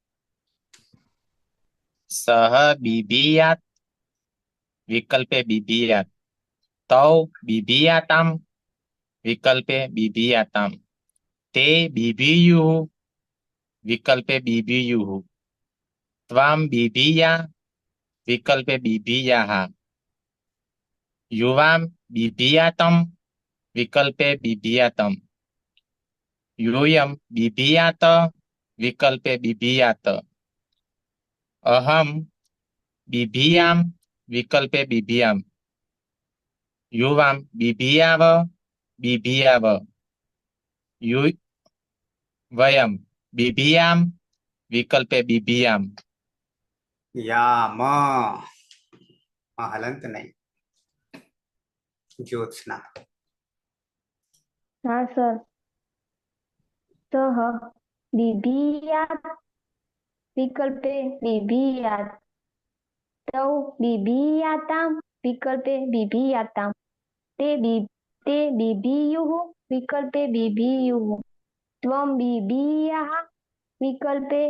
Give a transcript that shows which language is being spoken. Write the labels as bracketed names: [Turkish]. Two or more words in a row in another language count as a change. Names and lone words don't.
[Sanskrit] सः बिभियात् विकल्पे बिभियात्, तौ बिभियाताम् विकल्पे बिभियाताम्, ते बिभियुः विकल्पे बिभियुः, त्वम् बिभिया विकल्पे बिभियाः, युवाम् बिभियातम् विकल्पे बिभियातम्, यूयम बिभियात विकल्पे बिभियात, अहम बिभियाम विकल्पे बिभियाम, युवाम बिभियाव बिभियाव, वयम बिभियाम विकल्पे बिभियाम. [Gujarati] યામ હલંત નહીં. જ્યોત્સના. [Hindi] हाँ सर। [Sanskrit] सह बिभियात विकल्पे बिभियात, तौ बिभियाताम विकल्पे बिभियाताम, ते बिभियुः विकल्पे बिभियुः, त्वं बिभियाः विकल्पे